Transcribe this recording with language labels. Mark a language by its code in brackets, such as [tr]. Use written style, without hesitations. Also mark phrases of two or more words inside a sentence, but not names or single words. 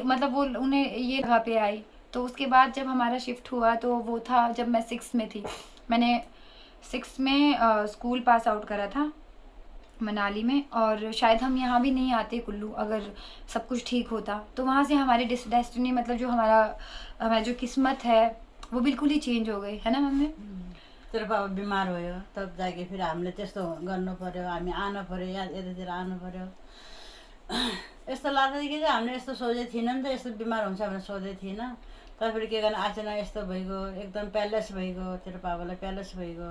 [hi] मतलब वो उन्हें ये जगह पे आई। तो उसके बाद जब हमारा शिफ्ट हुआ तो वो था जब मैं 6th में थी। मैंने 6th में स्कूल पास आउट करा था मनाली में, और शायद हम यहाँ भी नहीं आते कुल्लू अगर सब कुछ ठीक होता। तो वहाँ से हमारी डेस्टिनी, मतलब जो हमारा जो किस्मत है वो बिल्कुल ही चेंज हो गई, है ना मम्मी? [ne] तेरो बाबा बिमार भयो, तब जाके फेरि हामीले त्यस्तो गर्नु पर्यो, हामी आनु पर्यो, यतातिर आनु पर्यो। यस्तो लाग्दै कि हामीले यस्तो सोचेको थिएन नि त, यस्तो बिमार हुन्छ भनेर सोचेको थिएन। तर फेरि के गर्ने, अचानक यस्तो भइगयो, एकदम प्यालेस भइगयो, तेरो बाबालाई प्यालेस भइगयो।